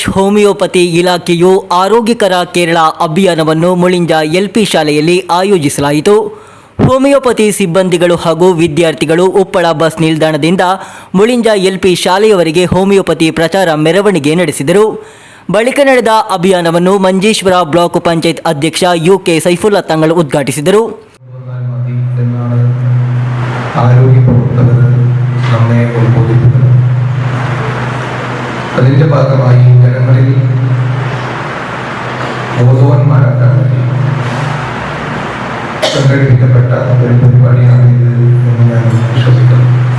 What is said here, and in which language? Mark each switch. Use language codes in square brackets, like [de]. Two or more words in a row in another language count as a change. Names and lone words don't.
[kn] ಹೋಮಿಯೋಪತಿ ಇಲಾಖೆಯು ಆರೋಗ್ಯಕರ ಕೇರಳ ಅಭಿಯಾನವನ್ನು ಮುಳಿಂಜ ಎಲ್ಪಿ ಶಾಲೆಯಲ್ಲಿ ಆಯೋಜಿಸಲಾಯಿತು. ಹೋಮಿಯೋಪತಿ ಸಿಬ್ಬಂದಿಗಳು ಹಾಗೂ ವಿದ್ಯಾರ್ಥಿಗಳು ಉಪ್ಪಳ ಬಸ್ ನಿಲ್ದಾಣದಿಂದ ಮುಳಿಂಜ ಎಲ್ಪಿ ಶಾಲೆಯವರೆಗೆ ಹೋಮಿಯೋಪತಿ ಪ್ರಚಾರ ಮೆರವಣಿಗೆ ನಡೆಸಿದರು. ಬಳಿಕ ನಡೆದ ಅಭಿಯಾನವನ್ನು ಮಂಜೇಶ್ವರ ಬ್ಲಾಕ್ ಪಂಚಾಯತ್ ಅಧ್ಯಕ್ಷ ಯುಕೆ ಸೈಫುಲ್ಲಾ ತಂಗಲ್ ಉದ್ಘಾಟಿಸಿದರು. [ml] ആരോഗ്യ പ്രവർത്തകർ നമ്മെ ഉത്ബോധിപ്പിക്കുന്നത്. അതിൻ്റെ ഭാഗമായി ജനങ്ങളിൽ ബോധവാന്മാരാക്കാൻ വേണ്ടി സംഘടിപ്പിക്കപ്പെട്ട ഒരു പരിപാടിയാണ് ഇത് എന്ന് ഞാൻ വിശ്വസിക്കുന്നു.